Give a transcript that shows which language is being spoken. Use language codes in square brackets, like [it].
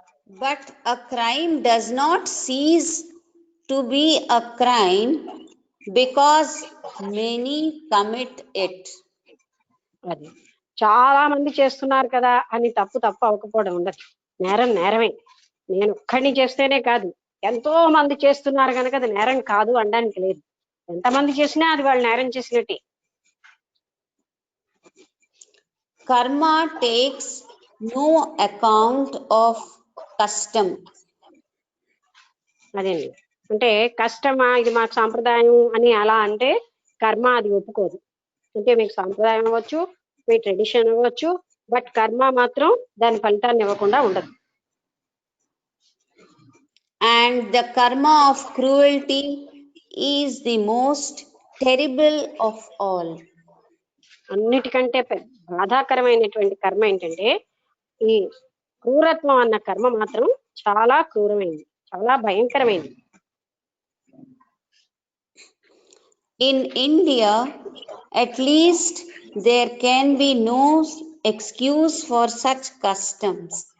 [en] But a crime does not cease to be a crime because many commit it. [te] అది చాలా మంది చేస్తున్నారు కదా అని తప్పు అవ్వకపోవడం ఉండదు. నేరం నేరమే. నేను ఒక్కడిని చేస్తేనే కాదు, ఎంతో మంది చేస్తున్నారు కనుక అది నేరం కాదు అనడానికి లేదు. ఎంతమంది చేసినా అది వాళ్ళు నేరం చేసినట్టే. [en] karma takes no account of custom. [te] అదేండి, అంటే కష్టమా ఇది మాకు సాంప్రదాయం అని అలా అంటే కర్మ అది ఒప్పుకోదు. అంటే మీకు సాంప్రదాయం అవ్వచ్చు, మీ ట్రెడిషన్ అవ్వచ్చు, బట్ కర్మ మాత్రం దాని ఫలితాన్ని ఇవ్వకుండా ఉండదు. [en] And the karma of cruelty is the most terrible of all. [te] అన్నిటికంటే బాధాకరమైనటువంటి కర్మ ఏంటంటే ఈ క్రూరత్వం అన్న కర్మ మాత్రం చాలా క్రూరమైంది, చాలా భయంకరమైంది. [en] In India, at least, there can be no excuse for such customs.